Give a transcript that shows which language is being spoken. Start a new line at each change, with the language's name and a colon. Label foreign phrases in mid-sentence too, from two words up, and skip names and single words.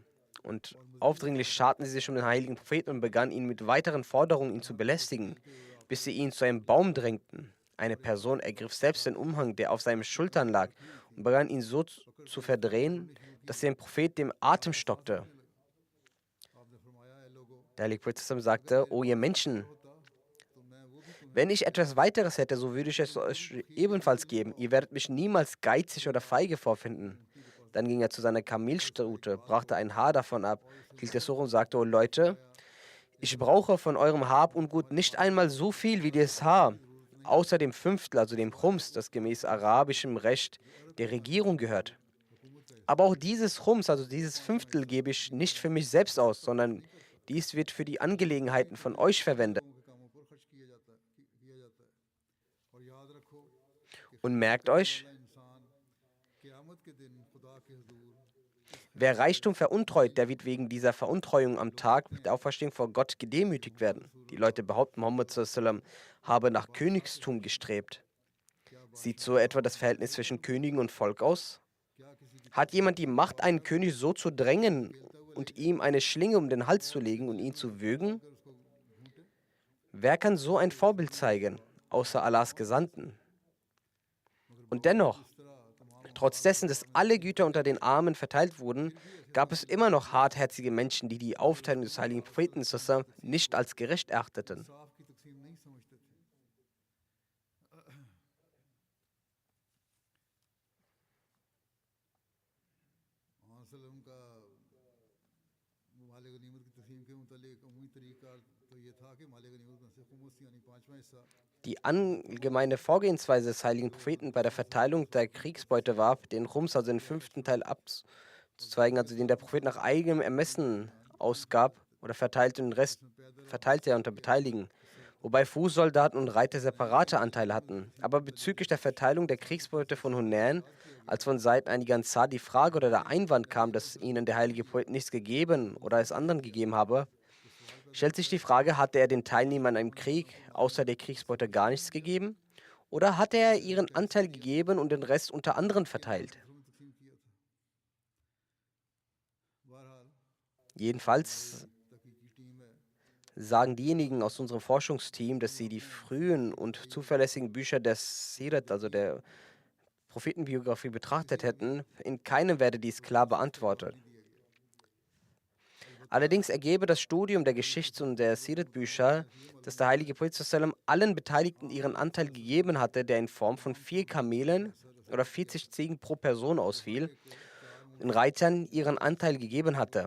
German: Und aufdringlich scharten sie sich um den heiligen Propheten und begannen ihn mit weiteren Forderungen, ihn zu belästigen, bis sie ihn zu einem Baum drängten. Eine Person ergriff selbst den Umhang, der auf seinen Schultern lag, und begann ihn so zu verdrehen, dass dem Prophet dem Atem stockte.
Urdu: آپ نے فرمایا ہے لوگوں
German: Der heilige Prophet sagte, O ihr Menschen,
Urdu: ہوتا تو میں وہ بھی تمہیں
German: wenn ich etwas weiteres hätte, so würde ich es euch ebenfalls geben. Ihr werdet mich niemals geizig oder feige vorfinden. Dann ging er zu seiner Kamelstute, brachte ein Haar davon ab, hielt es hoch und sagte, O Leute, ich brauche von eurem Hab und Gut nicht einmal so viel wie das Haar, außer dem Fünftel, also dem Chums, das gemäß arabischem Recht der Regierung gehört. Aber auch dieses Chums, also dieses Fünftel, gebe ich nicht für mich selbst aus, sondern dies wird für die Angelegenheiten von euch verwendet.
Urdu: لوگوں کے کاموں پر خرچ کیا جاتا ہے اور یاد رکھو کہ
German: Und merkt euch,
Urdu: والا انسان قیامت کے دن خدا کے حضور
German: wer Reichtum veruntreut, der wird wegen dieser Veruntreuung am Tag der Auferstehung vor Gott gedemütigt werden. Die Leute behaupten, Muhammad sallam habe nach Königstum gestrebt. Sieht so etwa das Verhältnis zwischen Königen und Volk aus?
Urdu: کیا کسی کی
German: Hat jemand die Macht, einen König so zu drängen und ihm eine Schlinge um den Hals zu legen und ihn zu würgen?
Urdu: اگر اس کو ڈھونڈے
German: Wer kann so ein Vorbild zeigen, außer Allahs Gesandten? Und dennoch,
Urdu: اس طرح تمام
German: trotz dessen, dass alle Güter unter den Armen verteilt wurden, gab es immer noch hartherzige Menschen, die die Aufteilung des heiligen Propheten sallam nicht als gerecht erachteten.
Urdu: انصاف کی تقسیم نہیں سمجھتے تھے وسلم کا مال غنیمت کی تقسیم کے متعلق عمومی طریقہ تو یہ تھا کہ مال غنیمت میں سے خمس یعنی پانچواں حصہ
German: Die allgemeine Vorgehensweise des heiligen Propheten bei der Verteilung der Kriegsbeute war, den Chums, also den fünften Teil abzuzweigen, also den der Prophet nach eigenem Ermessen ausgab oder verteilte, und den Rest verteilte er unter Beteiligten, wobei Fußsoldaten und Reiter separate Anteile hatten. Aber bezüglich der Verteilung der Kriegsbeute von Hunain, als von Seiten einiger Ansar die Frage oder der Einwand kam, dass ihnen der heilige Prophet nichts gegeben oder es anderen gegeben habe, stellt sich die Frage, hatte er den Teilnehmern im Krieg außer der Kriegsbeute gar nichts gegeben? Oder hatte er ihren Anteil gegeben und den Rest unter anderen verteilt?
Urdu: میں تقسیم کیا تھا بہرحال
German: Jedenfalls
Urdu: تحقیقی ٹیم ہے
German: sagen diejenigen aus unserem Forschungsteam, dass sie die frühen und zuverlässigen Bücher der Sirat, also der Prophetenbiografie, betrachtet hätten. In keinem werde dies klar beantwortet. Allerdings ergebe das Studium der Geschichts- und der Sirat-Bücher, dass der heilige Prophet sallam allen Beteiligten ihren Anteil gegeben hatte, der in Form von 4 Kamelen oder 40 Ziegen pro Person ausfiel, den Reitern ihren Anteil gegeben hatte.